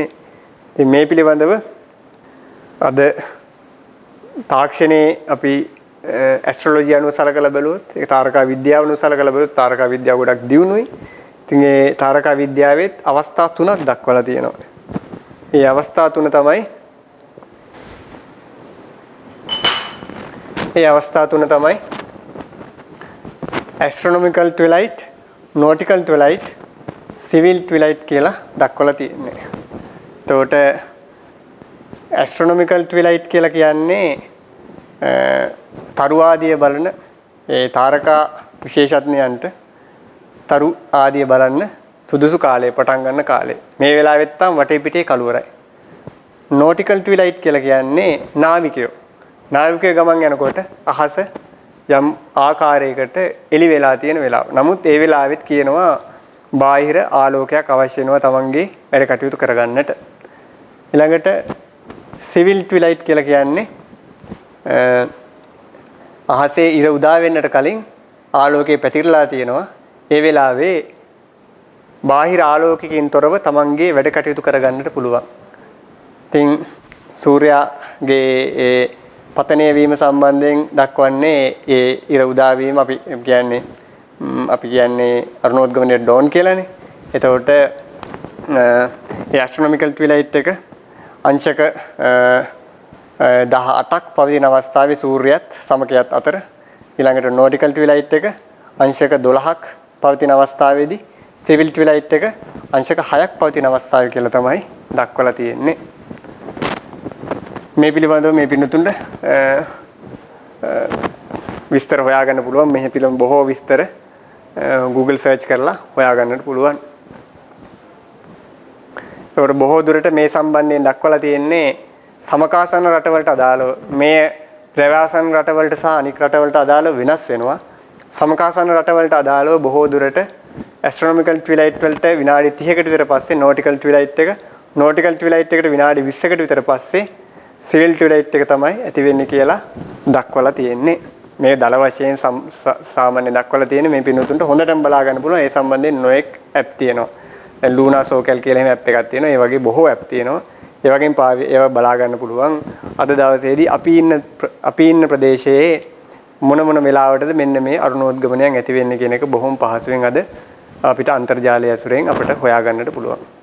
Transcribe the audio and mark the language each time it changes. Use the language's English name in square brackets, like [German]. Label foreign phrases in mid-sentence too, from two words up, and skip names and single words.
[Sinhala] ඉතින් මේ පිළිබඳව අද තාක්ෂණයේ අපි ඇස්ට්‍රොලොජි අනුව සලකලා බලුවොත් ඒක තාරකා විද්‍යාව අනුව සලකලා බලුවොත් තාරකා විද්‍යාව ගොඩක් දියුණුයි. ඉතින් ඒ තාරකා විද්‍යාවෙත් අවස්ථා 3ක් දක්වලා තියෙනවා. මේ අවස්ථා 3 තමයි ඒ අවස්ථා තුන තමයි [English] astronomical twilight, nautical twilight, civil twilight [Sinhala] කියලා දක්වලා තියෙන්නේ. එතකොට [English] astronomical twilight [Sinhala] කියලා කියන්නේ තරු ආදිය බලන ඒ තාරකා විශේෂඥයන්ට තරු ආදිය බලන්න සුදුසු කාලය පටන් ගන්න කාලය. මේ වෙලාවෙත් තම වටේ පිටේ කළුවරයි. [English] nautical twilight [Sinhala] කියලා කියන්නේ නාවිකයෝ. නාවිකයෝ ගමන් යනකොට අහස යම් ආකාරයකට එළි වෙලා තියෙන වෙලාව. නමුත් ඒ වෙලාවෙත් කියනවා බාහිර ආලෝකයක් අවශ්‍ය වෙනවා තමන්ගේ වැඩ කටයුතු කරගන්නට. ඊළඟට [English] civil twilight [Sinhala] කියලා කියන්නේ අහසේ ඉර උදා වෙන්නට කලින් ආලෝකය පැතිරලා තියෙනවා. ඒ වෙලාවේ බාහිර ආලෝකයකින් තොරව තමන්ගේ වැඩ කටයුතු කරගන්නට පුළුවන්. ඉතින් සූර්යාගේ ඒ පතනය වීම සම්බන්ධයෙන් දක්වන්නේ ඒ ඉර උදා වීම අපි කියන්නේ අරුණෝද්ගමනයේ ඩෝන් කියලානේ. එතකොට ඒ [English] astronomical twilight [Sinhala] එක අංශක 18ක් පවතින අවස්ථාවේ සූර්යයත් සමකයත් අතර ඊළඟට [English] nautical twilight [Sinhala] එක අංශක 12ක් පවතින අවස්ථාවේදී [English] civil twilight [Sinhala] එක අංශක 6ක් පවතින අවස්ථාවේ කියලා තමයි දක්වලා තියෙන්නේ. මේ පිළිබඳව මේ පින්නතුන්ට විස්තර හොයාගන්න පුළුවන්. මේ පිළිබඳ බොහෝ විස්තර Google search කරලා හොයාගන්නට පුළුවන්. ඒකට බොහෝ දුරට මේ සම්බන්ධයෙන් දක්වලා තියෙන්නේ සමකාසන රටවලට අදාළව මේ ද්‍රව්‍යාසන රටවලට සහ අනික් රටවලට අදාළව වෙනස් වෙනවා. සමකාසන රටවලට අදාළව බොහෝ දුරට [English] astronomical twilight [Sinhala] වලට විනාඩි 30කට විතර පස්සේ [English] nautical twilight [Sinhala] එක එකට විනාඩි 20කට විතර පස්සේ [English] civil twilight [Sinhala] එක තමයි ඇති වෙන්නේ කියලා දක්වලා තියෙන්නේ. මේ දල වශයෙන් සාමාන්‍ය දක්වලා තියෙන්නේ. මේ පින්නතුන්ට හොඳටම බලා ගන්න පුළුවන්. ඒ සම්බන්ධයෙන් නොඑක් app තියෙනවා. දැන් Luna Socal කියලා එහෙම app එකක් තියෙනවා. ඒ වගේ බොහෝ app තියෙනවා. ඒ වගේම ඒවා බලා ගන්න පුළුවන්. අද දවසේදී අපි ඉන්න ප්‍රදේශයේ මොන වෙලාවටද මෙන්න මේ අරුණෝද්ගමනයන් ඇති වෙන්නේ කියන එක බොහොම පහසුවෙන් අද අපිට අන්තර්ජාලය ඇසුරෙන් අපිට හොයා ගන්නට පුළුවන්.